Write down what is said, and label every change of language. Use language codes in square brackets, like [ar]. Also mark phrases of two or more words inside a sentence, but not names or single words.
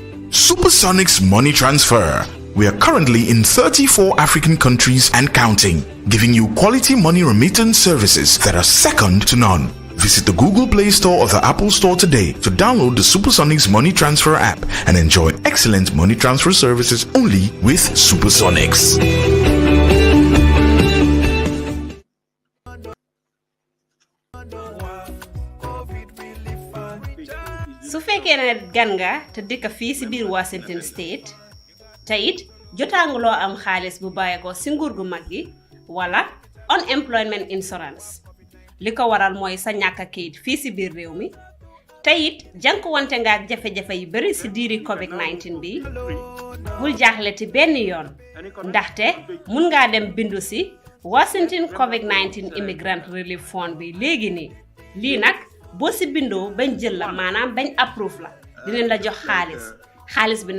[en] Supersonic's money transfer. We are currently in 34 African countries and counting, giving you quality money remittance services that are second to none. Visit the Google Play Store or the Apple Store today to download the Supersonics Money Transfer app and enjoy excellent money transfer services only with Supersonics. [wo] su fekkee ne gan nga te dëkk fii si biir Washington State te it jotaanguloo am xaalis bu bàyyeekoo si nguur gu mag gi wala [en] unemployment insurance [wo] li ko waral mooy sa ñàkk a kayit fii si biir réew mi te it jànkuwante nga ak jafe-jafe yu bari si diiri COVID-19 bi bul jaaxle ti benn yoon ndaxte mun ngaa dem bindu si Washington COVID-19 Immigrant Relief Fund bi léegi nii lii nag boo si bindoo bañ jël la maanaam bañ approve la dinañ la jox xaalis bi